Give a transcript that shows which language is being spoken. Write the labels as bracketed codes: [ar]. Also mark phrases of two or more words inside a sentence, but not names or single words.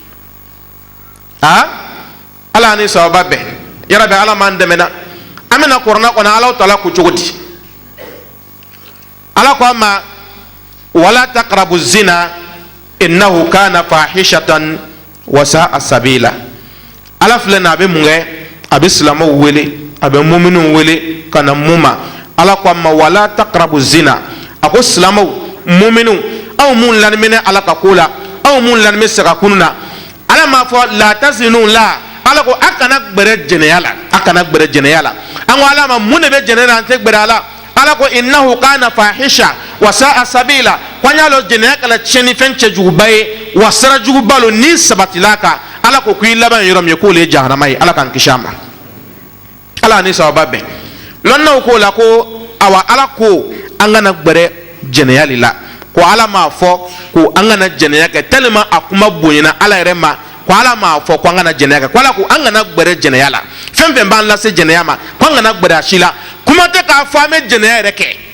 [bm] ala ni sababa bɛn yarabi ala m'an dɛmɛ na an bɛna kɔrɔna kɔnɔ ala taala ko cogo di ala ko a ma [ar] ولا تقربوا الزنا إنه كان فاحشة وساء سبيلا [bm] ala filɛ na a bɛ mun kɛ a bɛ silamaw wele a bɛ muminunw wele ka na mun ma ala ko a ma [ar] ولا تقربوا الزنا [bm] a ko silamaw muminunw aw mun lamɛnɛ ala ka ko la aw mun lamɛnɛ sagakunu na ala m'a fɔ la tazinu la ala ko a kana gbɛrɛ jɛnɛya la a kana gbɛrɛ jɛnɛya la an ko ala ma mun de bɛ jɛnɛya la an tɛ gbɛrɛ a la ala ko [ar] إنه كان فاحشة وساء سبيلا [bm] ko an y'a lɔ jɛnɛya kɛla tiɲɛnifɛn cɛjuguba ye wa sira juguba lo ni sabatila kan ala ko k'i laban yɔrɔ min ye k'o le ye jahanama ye ala k'an kisi a ma ala ni sababa bɛn lɔnnaw k'o la ko awa ala ko an kana gbɛrɛ jɛnɛya la ko ala m'a fɔ ko an kana jɛnɛya kɛ tellement a kuma bonyana ala yɛrɛ ma ko ala m'a fɔ ko an kana jɛnɛya kɛ ko ala ko an kana gbɛrɛ jɛnɛya la fɛn fɛn b'an lase jɛnɛya ma ko an kana gbɛrɛ a si la kuma tɛ k'a fɔ an bɛ jɛnɛya yɛrɛ kɛ